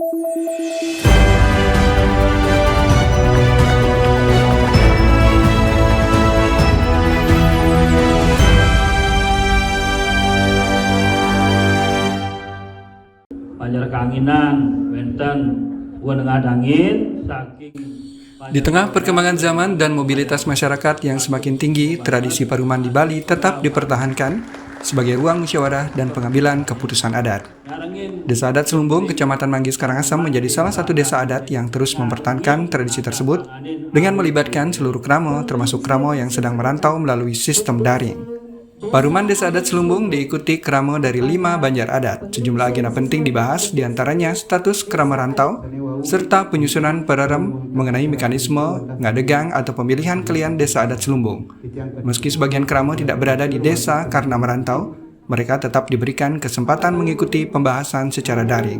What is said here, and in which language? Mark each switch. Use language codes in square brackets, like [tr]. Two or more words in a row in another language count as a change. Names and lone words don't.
[id] Banjar Kanginan, wenten wenengah angin saking. Di tengah perkembangan zaman dan mobilitas masyarakat yang semakin tinggi, tradisi Paruman di Bali tetap dipertahankan sebagai ruang musyawarah dan pengambilan keputusan adat. Desa adat Selumbung, Kecamatan Manggis, Karangasem menjadi salah satu desa adat yang terus mempertahankan tradisi tersebut dengan melibatkan seluruh kramo, termasuk kramo yang sedang merantau melalui sistem daring. Paruman Desa Adat Selumbung diikuti kramo dari 5 banjar adat. Sejumlah agenda penting dibahas, diantaranya status krama rantau, serta penyusunan pererem mengenai mekanisme ngadegang atau pemilihan kelian Desa Adat Selumbung. Meski sebagian kramo tidak berada di desa karena merantau, mereka tetap diberikan kesempatan mengikuti pembahasan secara daring.